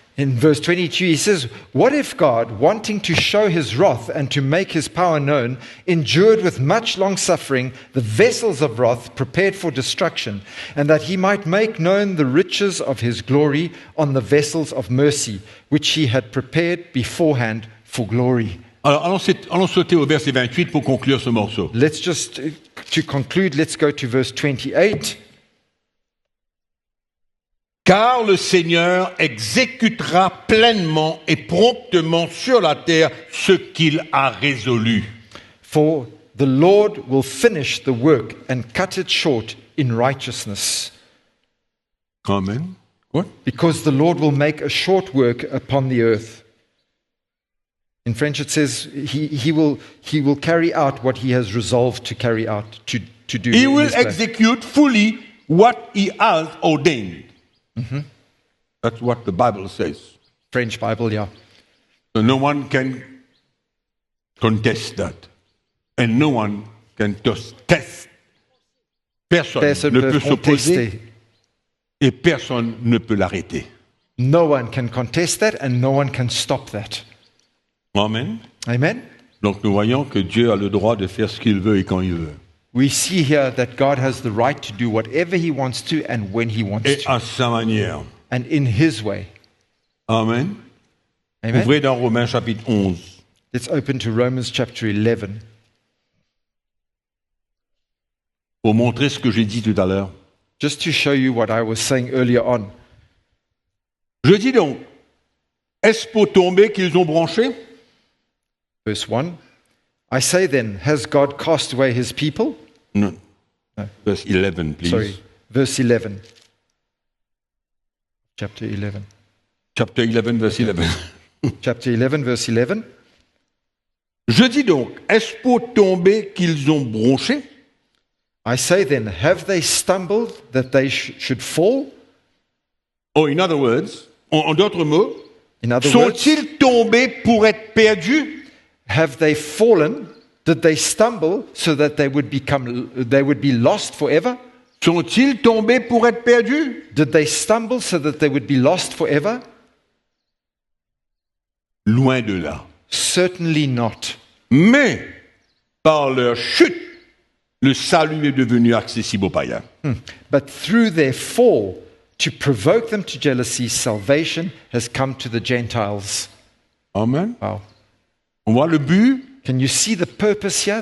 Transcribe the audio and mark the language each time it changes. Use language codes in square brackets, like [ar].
[en] In verse 22, he says, "What if God, wanting to show his wrath and to make his power known, endured with much long suffering the vessels of wrath prepared for destruction, and that he might make known the riches of his glory on the vessels of mercy, which he had prepared beforehand for glory?" [fr] Alors, allons sauter au verset 28 pour conclure ce morceau. [en] Let's just, to conclude, let's go to verse 28. [fr] Car le Seigneur exécutera pleinement et promptement sur la terre ce qu'il a résolu. [en] For the Lord will finish the work and cut it short in righteousness. Amen. What? Because the Lord will make a short work upon the earth. In French it says he will carry out what he has resolved to carry out, to do. He in will his plan. execute fully what he has ordained. That's what the Bible says. French Bible, yeah. So no one can contest that. And no one can just test. [fr] Personne Personne ne peut peut s'opposer contester. et personne ne peut l'arrêter. [en] No one can contest that and no one can stop that. Amen. Amen? [fr] Donc nous voyons que Dieu a le droit de faire ce qu'il veut et quand il veut. [en] We see here that God has the right to do whatever he wants to and when he wants [fr] Et [en] to. [fr] à sa manière. [en] And in his way. Amen. Amen? [fr] Ouvrez dans Romains chapitre 11. [en] Let's open to Romans chapter 11. [fr] Pour montrer ce que j'ai dit tout à l'heure. [en] Just to show you what I was saying earlier on. [fr] Je dis donc, est-ce pour tomber qu'ils ont branché? [en] Verse 1. I say then, has God cast away his people? [fr] Non. [en] No. Verse 11, please. Sorry. Verse 11. Chapter 11. Chapter 11, verse 11. Chapter 11, verse 11. [fr] Je dis donc, est-ce pour tomber qu'ils ont bronché? [en] I say then, have they stumbled that they should fall? Oh, in other words, [fr] en d'autres mots, [en] In other words, [fr] sont-ils tombés pour être perdus? [en] have they fallen? Did they stumble so that they would be lost forever? [fr] Sont-ils tombés pour être perdus? [en] Did they stumble so that they would be lost forever? [fr] Loin de là. [en] Certainly not. [fr] Mais, par leur chute, le salut est devenu accessible aux païens. [en] But through their fall, to provoke them to jealousy, salvation has come to the Gentiles. Amen. Wow. [fr] On voit le but. [en] Can you see the purpose here? The